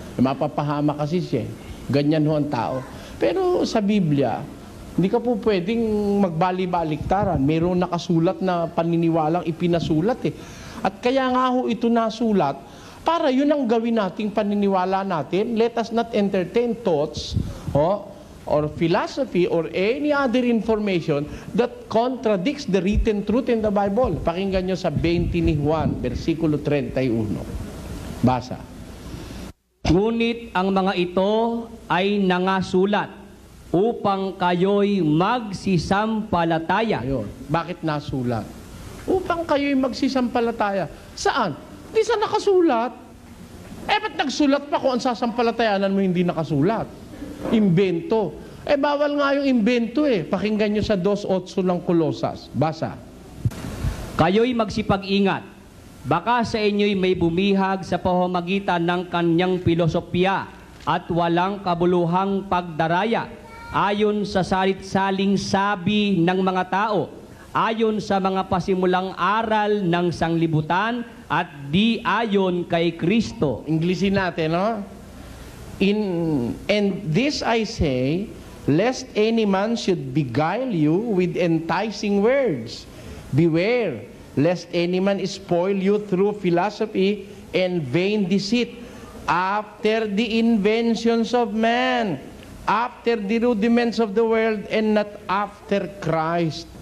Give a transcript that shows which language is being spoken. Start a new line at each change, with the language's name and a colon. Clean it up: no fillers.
Filipino: Mapapahama kasi siya. Ganyan ho ang tao. Pero sa Biblia, hindi ka po pwedeng magbali-baliktaran. Mayroong nakasulat na paniniwalang ipinasulat eh. At kaya nga ho ito nasulat, para yun ang gawin nating paniniwala natin.
English: Let us not entertain thoughts, or philosophy or any other information that contradicts the written truth in the Bible.
Filipino: Pakinggan nyo sa 20 ni Juan, versikulo 31. Basa. Ngunit ang mga ito ay nangasulat upang kayo'y magsisampalataya. Ayun. Bakit nasulat? Upang kayo'y magsisampalataya. Saan? Di sa nakasulat. Ba't nagsulat pa kung ang sasampalatayanan mo hindi nakasulat? Imbento. Bawal nga yung imbento eh. Pakinggan nyo sa 2:8 ng Kolosas. Basa. Kayo'y magsipag-ingat. Baka sa inyo'y may bumihag sa pamamagitan ng kanyang filosofya at walang kabuluhang pagdaraya ayon sa salit-saling sabi ng mga tao, ayon sa mga pasimulang aral ng sanglibutan at di ayon kay Kristo. Inglesin natin, no?
English: And this I say, lest any man should beguile you with enticing words. Beware, lest any man spoil you through philosophy and vain deceit, after the inventions of man, after the rudiments of the world, and not after Christ.